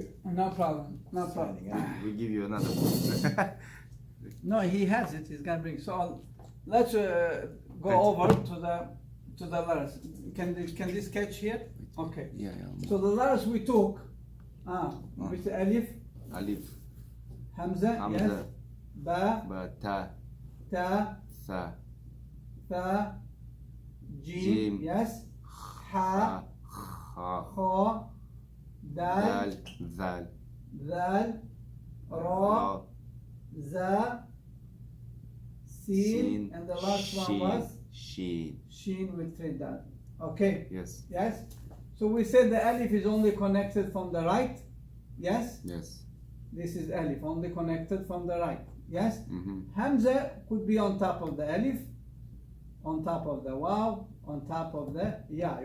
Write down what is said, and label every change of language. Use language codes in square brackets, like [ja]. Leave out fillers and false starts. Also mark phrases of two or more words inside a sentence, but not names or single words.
[en] No problem. No problem. Signing out. We give you another one. No, he has it. He's gonna bring. So let's go over to the letters. Can this catch here? Okay. Yeah. So the letters we took, with the alif, Alif, hamza, yes, Hamza, ba, Ba, Ta, ta, Sa, tha, jim, Jim, yes, ha, Ha, kha, dal, Dal, Zal, dal, ra, Ra, za, sin, and the last one Shin, was Shin. shin with three dal. Okay. Yes. Yes. So we said the alif is only connected from the right. Yes. Yes. This is alif, only connected from the right. Yes. Mm-hmm. Hamza could be on top of the alif, on top of the waw, on top of the ya.